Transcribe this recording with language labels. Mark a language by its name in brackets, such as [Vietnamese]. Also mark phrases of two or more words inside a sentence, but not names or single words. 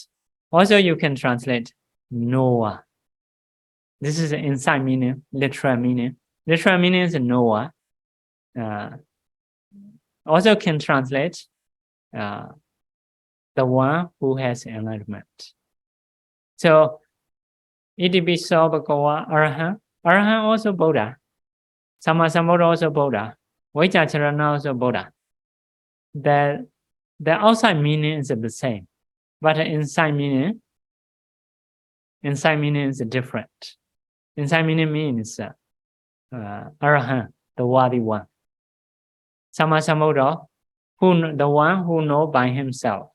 [English] Also, you can translate knower. This is inside meaning, literal meaning. Literal meaning is knower. also can translate the one who has enlightenment. So, [Pali] Itipiso Bhagava Arahant. [English] Arahant also Buddha. Sammasambuddha also Buddha. Vajracharana also Buddha. The outside meaning is the same, but the inside meaning is different. Inside meaning means Arahant, the worthy one. Sammasambuddha, the one who knows by himself.